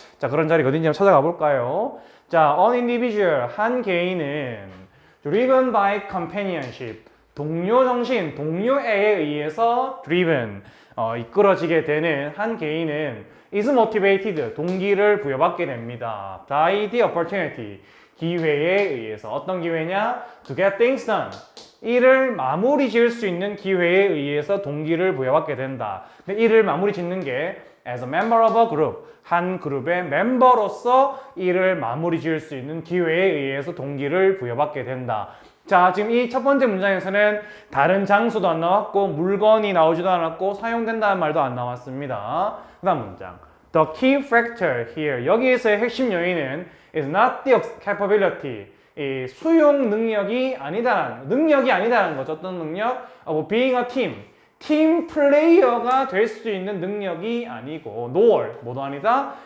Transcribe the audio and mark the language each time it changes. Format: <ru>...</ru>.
<ko>자, 그런 자리가 어딘지 한번 찾아가 볼까요? 자,</ko> <en>an individual,</en> <ko>한 개인은</ko> <en>driven by companionship,</en> <ko>동료 정신, 동료애에 의해서 driven, 이끌어지게 되는 한 개인은</ko> <en>is motivated,</en> <ko>동기를 부여받게 됩니다.</ko> <en>by the opportunity,</en> <ko>기회에 의해서. 어떤 기회냐?</ko> <en>to get things done,</en> <ko>일을 마무리 지을 수 있는 기회에 의해서 동기를 부여받게 된다. 근데 일을 마무리 짓는 게</ko> <en>as a member of a group,</en> <ko>한 그룹의 멤버로서 일을 마무리 지을 수 있는 기회에 의해서 동기를 부여받게 된다. 자, 지금 이 첫 번째 문장에서는 다른 장소도 안 나왔고 물건이 나오지도 않았고 사용된다는 말도 안 나왔습니다.</ko> <en>그 다음 문장, the key factor here,</en> <ko>여기에서의 핵심 요인은</ko> <en>is not the capability,</en> <ko>이 수용 능력이 아니다라는 거죠. 어떤 능력?</ko> <en>being a team.</en> <ko>팀 플레이어가 될 수 있는 능력이 아니고 nor 뭐도 아니다.</ko>